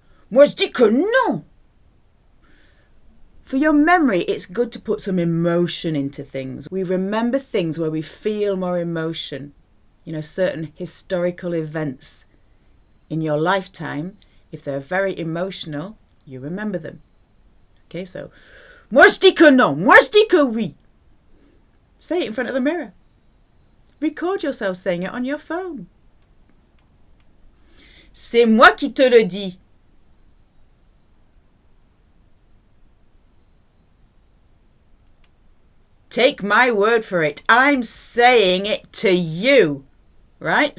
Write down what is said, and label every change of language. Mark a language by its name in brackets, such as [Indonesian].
[French] Moi, je dis que non. [English] For your memory, it's good to put some emotion into things. We remember things where we feel more emotion. You know, certain historical events in your lifetime, if they're very emotional, you remember them. [French] Okay, so, moi je dis que non, moi je dis que oui. [English] Say it in front of the mirror. Record yourself saying it on your phone. [French] C'est moi qui te le dis. [English] Take my word for it. I'm saying it to you. Right?